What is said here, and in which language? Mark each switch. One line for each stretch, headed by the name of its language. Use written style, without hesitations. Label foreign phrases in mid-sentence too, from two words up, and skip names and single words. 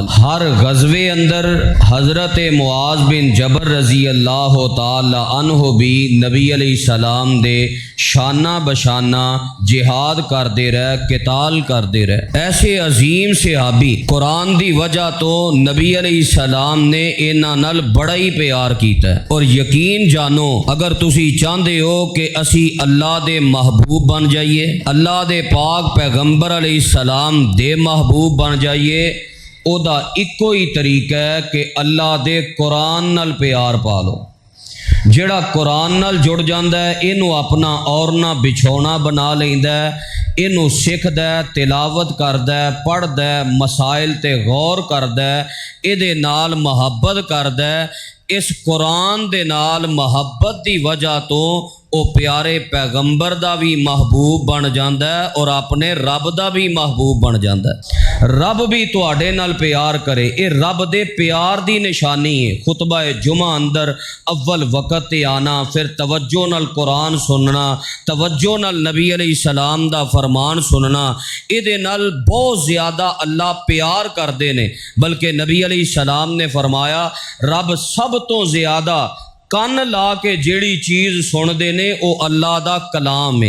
Punjabi: ہر غزوے اندر حضرت معاذ بن جبل رضی اللہ تعالی عنہ بھی نبی علیہ السلام دے شانہ بشانہ جہاد کردے رہے، قتال کردے رہے۔ ایسے عظیم صحابی قرآن دی وجہ تو نبی علیہ السلام نے انہاں نال بڑا ہی پیار کیتا ہے۔ اور یقین جانو اگر تسی چاہندے ہو کہ اسی اللہ دے محبوب بن جائیے، اللہ دے پاک پیغمبر علیہ السلام دے محبوب بن جائیے، او دا ایکو ہی طریقہ ہے کہ اللہ دے قرآن نال پیار پالو۔ جڑا قرآن نال جڑ جاندا ہے اینو اپنا اورنا بچھونا بنا لیندا ہے، اینو سکھدا ہے، تلاوت کردا ہے، پڑھدا ہے، مسائل تے غور کردا ہے، اے دے نال محبت کردا ہے۔ اس قرآن دے نال محبت دی وجہ تو او پیارے پیغمبر دا بھی محبوب بن جاندا ہے اور اپنے رب دا بھی محبوب بن جاندا ہے۔ رب بھی تواڈے نال پیار کرے، اے رب دے پیار دی نشانی ہے۔ خطبہ جمعہ اندر اول وقت تے آنا، پھر توجہ نال قرآن سننا، توجہ نال نبی علیہ السلام دا فرمان سننا، اے دے نال بہت زیادہ اللہ پیار کردے نے۔ بلکہ نبی علیہ السلام نے فرمایا رب سب تو زیادہ کن لا کے جیڑی چیز سن دے نے او اللہ دا کلام ہے۔